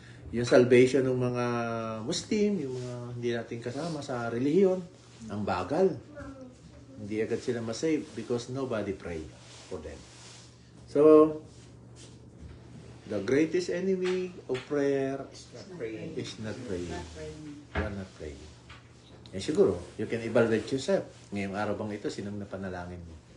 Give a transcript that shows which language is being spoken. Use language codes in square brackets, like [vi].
[tl] Yung salvation ng mga Muslim, yung mga hindi natin kasama sa relihiyon, ang bagal. Hindi agad sila masave [en] because nobody pray for them. So, the greatest enemy of prayer is not praying. You are not praying. Eh siguro, you can evaluate yourself. [tl] Ngayong araw bang ito, sinong napanalangin mo?